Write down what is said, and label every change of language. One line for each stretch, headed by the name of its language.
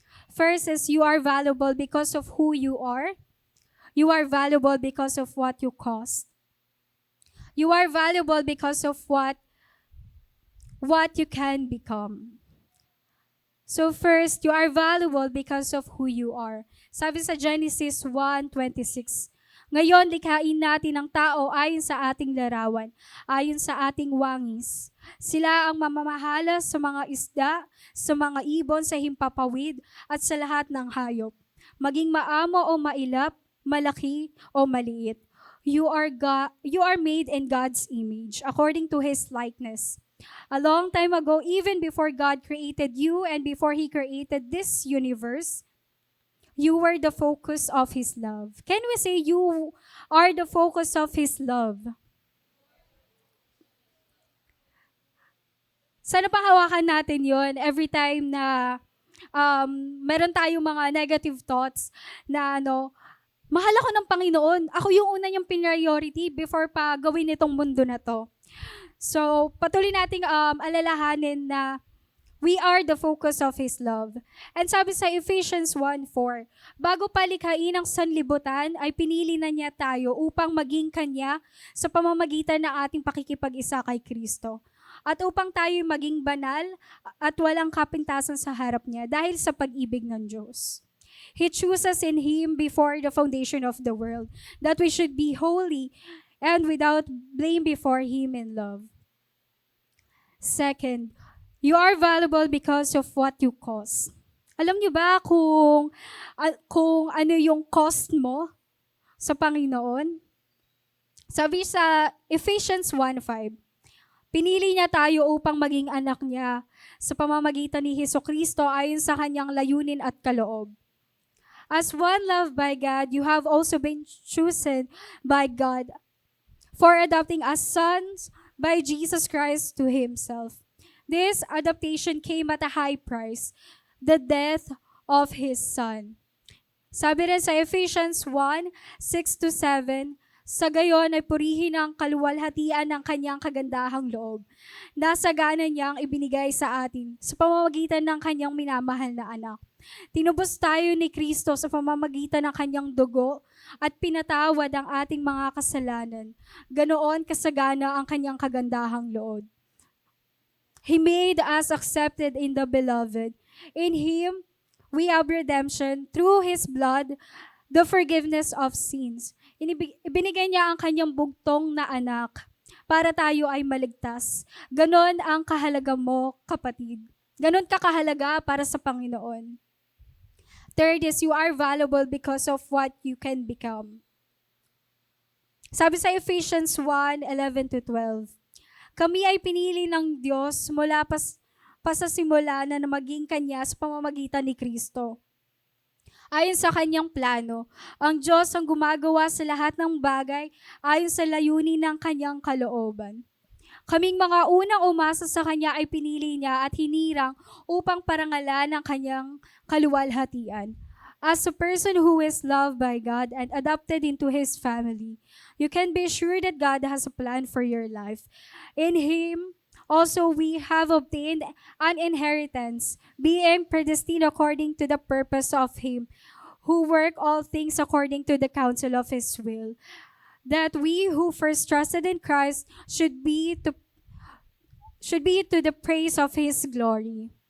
English: First is you are valuable because of who you are. You are valuable because of what you cost. You are valuable because of what you can become. So first, you are valuable because of who you are.
Filipino: Sabi sa Genesis 1:26, ngayon, likhain natin ang tao ayon sa ating larawan, ayon sa ating wangis. Sila ang mamamahala sa mga isda, sa mga ibon sa himpapawid, at sa lahat ng hayop. Maging maamo o mailap, malaki o maliit.
English: You are made in God's image, according to His likeness. A long time ago, even before God created you and before He created this universe, you were the focus of His love. Can we say you are the focus of His love?
Filipino: Sana pa hawakan natin yon
English: every time
Filipino: na meron tayong mga
English: negative thoughts
Filipino: na mahal ako ng Panginoon. Ako yung una niyang priority before pa gawin itong mundo na to.
English: So,
Filipino: patuloy nating alalahanin na
English: we are the focus of His love.
Filipino: And sabi sa Ephesians 1:4, bago palikhain ang sanlibutan, ay pinili na niya tayo upang maging Kanya sa pamamagitan ng ating pakikipag-isa kay Kristo. At upang tayo maging banal at walang kapintasan sa harap niya dahil sa pag-ibig ng Diyos.
English: He chose us in Him before the foundation of the world, that we should be holy and without blame before Him in love. Second, you are valuable because of what you cost.
Filipino: Alam niyo ba kung ano yung cost mo sa Panginoon? Sabi sa Ephesians 1:5, pinili niya tayo upang maging anak niya sa pamamagitan ni Hesukristo ayon sa kanyang layunin at kaloob.
English: As one loved by God, you have also been chosen by God for adopting as sons by Jesus Christ to Himself. This adoption came at a high price, the death of His Son.
Filipino: Sabi rin sa Ephesians 1:6-7, sa gayon ay purihin ang kaluwalhatian ng kanyang kagandahang loob. Nasagana niyang ibinigay sa atin sa pamamagitan ng kanyang minamahal na anak. Tinubos tayo ni Kristo sa pamamagitan ng kanyang dugo at pinatawad ang ating mga kasalanan. Ganoon kasagana ang kanyang kagandahang loob.
English: He made us accepted in the Beloved. In Him, we have redemption through His blood, the forgiveness of sins.
Filipino: Ibinigay niya ang kanyang bugtong na anak para tayo ay maligtas. Ganon ang kahalaga mo, kapatid. Ganon ka kahalaga para sa Panginoon.
English: Third is, you are valuable because of what you can become.
Filipino: Sabi sa Ephesians 1:11-12, kami ay pinili ng Diyos mula pa sa simula na maging Kanya sa pamamagitan ni Kristo. ayon sa kanyang plano. Ang Diyos ang gumagawa sa lahat ng bagay ayon sa layunin ng kanyang kalooban. Kaming mga unang umasa sa Kanya ay pinili Niya at hinirang upang parangalan ang Kanyang kaluwalhatian.
English: As a person who is loved by God and adopted into His family, you can be sure that God has a plan for your life. In Him, also we have obtained an inheritance, being predestined according to the purpose of Him who work all things according to the counsel of His will, that we who first trusted in Christ should be to the praise of His glory.